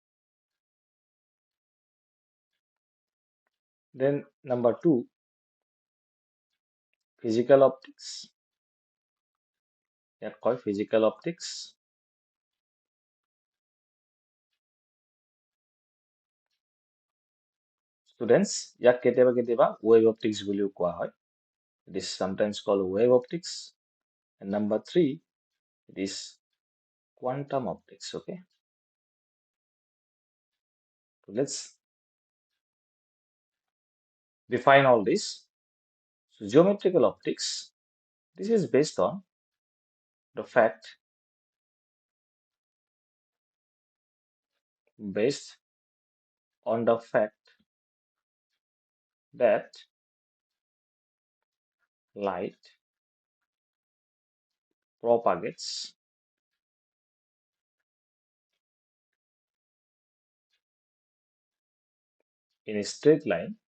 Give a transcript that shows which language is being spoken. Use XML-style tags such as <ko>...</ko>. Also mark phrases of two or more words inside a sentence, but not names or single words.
<en>Then number two, physical optics. They are called physical optics. Students,</en> <as>ইয়াক কেতিয়াবা কেতিয়াবা</as> <en>wave optics</en> <as>বুলিও কোৱা হয়.</as> <en>It is sometimes called wave optics. And number three, it is quantum optics. Okay, so let's define all this. So geometrical optics, this is based on the fact based on the fact that light propagates in a straight line.</en>